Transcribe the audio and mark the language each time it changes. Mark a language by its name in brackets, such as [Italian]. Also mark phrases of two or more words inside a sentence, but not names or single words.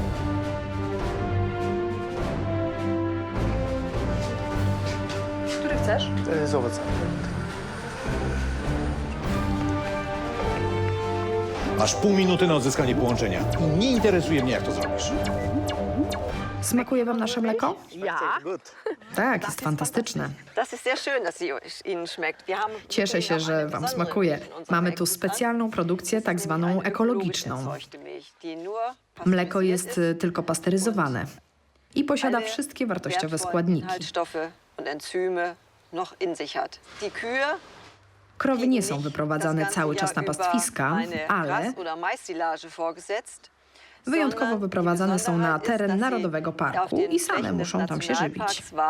[Polish] Który chcesz? Z owocami. Masz pół minuty na odzyskanie połączenia. I nie interesuje mnie, jak to zrobisz. Smakuje wam nasze mleko? Ja. Tak, jest fantastyczne. [German] Das ist sehr schön, dass sie Ihnen schmeckt. Wir haben [Polish] Cieszę się, że wam smakuje. Mamy tu specjalną produkcję, tak zwaną ekologiczną. Mleko jest tylko pasteryzowane i posiada wszystkie wartościowe składniki. Krowy nie są wyprowadzane cały czas na pastwiska, ale wyjątkowo wyprowadzane są na teren Narodowego Parku i same muszą tam się żywić.